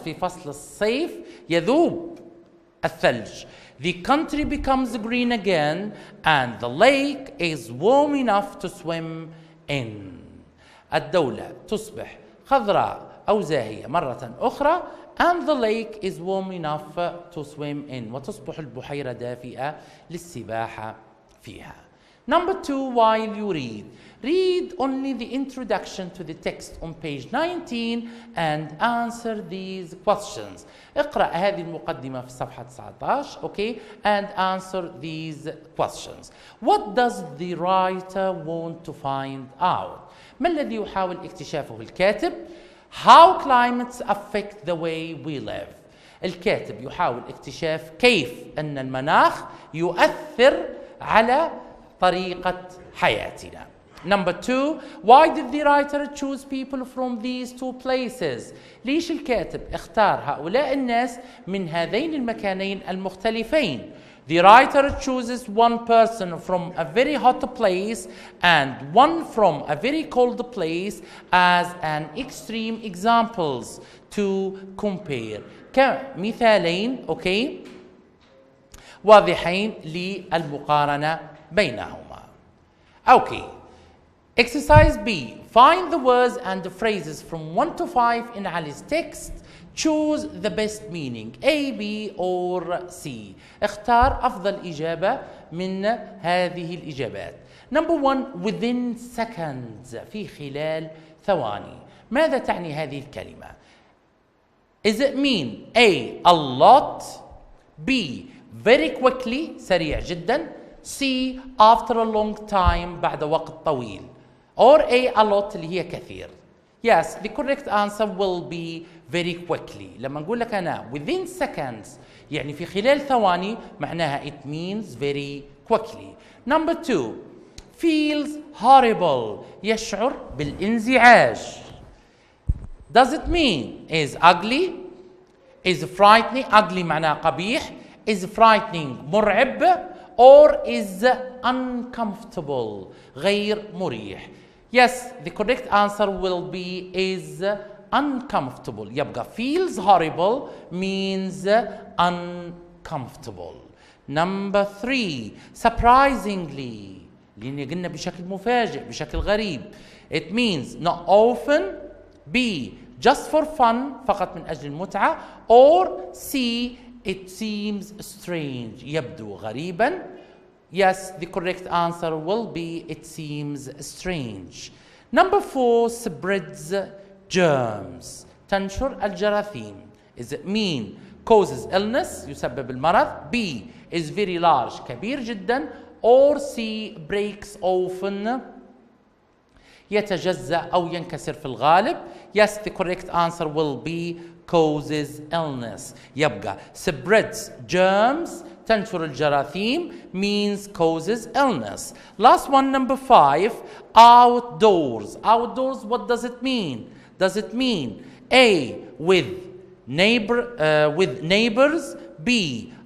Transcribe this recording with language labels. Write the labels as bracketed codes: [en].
[ar] في فصل الصيف يذوب الثلج. [en] The country becomes green again and the lake is warm enough to swim in. [ar] الدولة تصبح خضراء أو زاهية مرة أخرى [en] and the lake is warm enough to swim in. [ar] وتصبح البحيرة دافئة للسباحة فيها. [en] Number 2, while you read only the introduction to the text on page 19 and answer these questions. [ar] اقرأ هذه المقدمة في الصفحة 19 okay [en] and answer these questions. What does the writer want to find out? [ar] ما الذي يحاول اكتشافه الكاتب؟ [en] How climates affect the way we live. [ar] الكاتب يحاول اكتشاف كيف أن المناخ يؤثر على طريقة حياتنا. [en] Number 2, why did the writer choose people from these two places? [ar] ليش الكاتب اختار هؤلاء الناس من هذين المكانين المختلفين؟ [en] The writer chooses one person from a very hot place and one from a very cold place as an extreme examples to compare. [ar] كمثالين اوكي واضحين للمقارنة بينهما. [en] Okay. Exercise B. Find the words and the phrases from 1 to 5 in Ali's text. Choose the best meaning A, B or C. [ar] اختار أفضل إجابة من هذه الإجابات. [en] Number 1. Within seconds. [ar] في خلال ثواني. ماذا تعني هذه الكلمة؟ [en] Is it mean A. A lot. B. Very quickly. [ar] سريع جدا. [en] C. After a long time. [ar] بعد وقت طويل. [en] Or A lot [ar] اللي هي كثير. [en] Yes, the correct answer will be very quickly. [ar] لما نقول لك أنا [en] within seconds [ar] يعني في خلال ثواني معناها [en] it means very quickly. Number 2. Feels horrible. [ar] يشعر بالانزعاج. [en] Does it mean is ugly? Is frightening? [ar] Ugly معناها قبيح. [en] Is frightening مرعب. Or is uncomfortable [ar] غير مريح. [en] Yes, the correct answer will be is uncomfortable. يبقى feels horrible means uncomfortable. Number 3. Surprisingly. [ar] لأن قلنا بشكل مفاجئ بشكل غريب. [en] It means not often. B. Just for fun [ar] فقط من أجل المتعة. [en] Or C. It seems strange. [ar] يبدو غريبا. [en] Yes, the correct answer will be it seems strange. Number 4. Spreads germs. [ar] تنشر الجراثيم. [en] Is it mean causes illness [ar] يسبب المرض. [en] B. Is very large [ar] كبير جدا. [en] Or C. Breaks often [ar] يتجزأ أو ينكسر في الغالب. [en] Yes, the correct answer will be causes illness. يبقى spreads germs [ar] تنشر الجراثيم [en] means causes illness. Last one, number 5. Outdoors. Outdoors, what does it mean? Does it mean A. With neighbors. B.